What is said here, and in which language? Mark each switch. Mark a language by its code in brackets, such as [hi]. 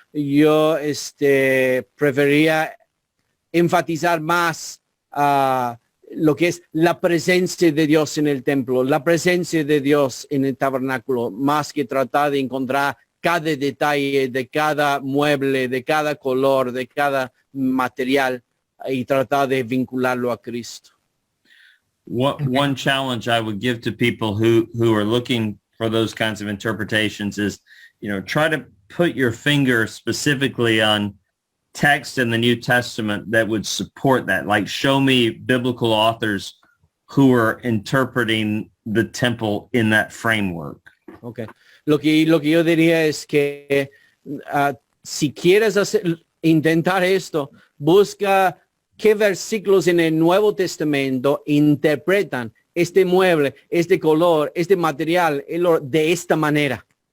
[es] Yo preferiría enfatizar más lo que es la presencia de Dios en el templo, la presencia de Dios en el tabernáculo, más que tratar de encontrar cada detalle de cada mueble, de cada color, de cada material y tratar de vincularlo a Cristo. [en] One challenge I would give to people who are looking for those kinds of interpretations is, try to put your finger specifically on text in the New Testament that would support that. Like, show me biblical authors who are interpreting the temple in that framework. Okay. [es] Lo que yo diría es que si quieres intentar esto, busca qué versículos en el Nuevo Testamento interpretan este mueble, este color, este material de esta manera.